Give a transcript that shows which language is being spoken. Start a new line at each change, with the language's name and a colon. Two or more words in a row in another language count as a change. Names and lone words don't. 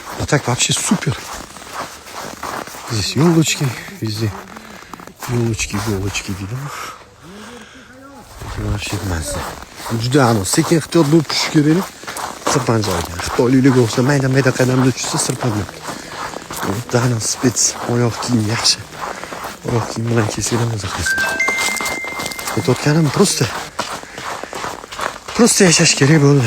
Russian: так вообще супер. Здесь елочки, везде елочки, иголочки видно. Вообще mazza.
Uzbek: Juda aniq sekin ehtiyot bo'lib tushish kerak. Sirpan joyga. Xitoylik bo'lsa mayda-mayda qadamda tushsa sirpanmaydi. Bitta aniq spets oyoq kiyim yaxshi. Oyoq kiyim bilan kelsa maza qilsin. Ketayotganim prosta yashash kerak bo'ldi.